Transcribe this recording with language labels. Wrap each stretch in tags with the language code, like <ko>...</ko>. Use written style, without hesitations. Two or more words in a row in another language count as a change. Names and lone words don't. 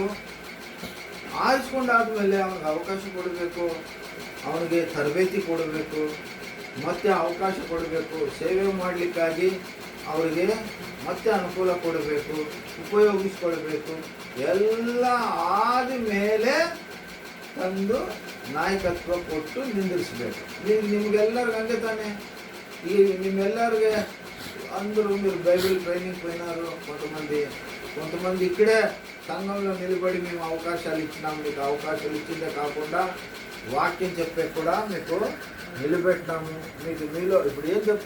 <kn>ಆರಿಸ್ಕೊಂಡಾದ್ಮೇಲೆ ಅವನಿಗೆ ಅವಕಾಶ ಕೊಡಬೇಕು, ಅವನಿಗೆ ತರಬೇತಿ ಕೊಡಬೇಕು, ಮತ್ತೆ ಅವಕಾಶ ಕೊಡಬೇಕು. ಸೇವೆ ಮಾಡಲಿಕ್ಕಾಗಿ ಅವರಿಗೆ ಮತ್ತೆ ಅನುಕೂಲ ಕೊಡಬೇಕು, ಉಪಯೋಗಿಸ್ಕೊಳ್ಬೇಕು. ಎಲ್ಲ ಆದ ಮೇಲೆ ತಂದು ನಾಯಕತ್ವ ಕೊಟ್ಟು ನಿಂದಿರಿಸ್ಬೇಕು. ನಿಮ್ಗೆಲ್ಲರಿಗೂ ಹಂಗೆ ತಾನೆ.</kn> <te>ఈ నిమ్మెల్లరిగే అందరూ మీరు బైబిల్ ట్రైనింగ్ పోయినారు. కొంతమంది ఇక్కడే సంఘంలో నిలబడి మేము అవకాశాలు ఇచ్చినాము. మీకు అవకాశాలు ఇచ్చిందే కాకుండా వాక్యం చెప్పే కూడా మీకు నిలబెట్టినాము. మీలో ఇప్పుడు ఏం చెప్తుంది?</te>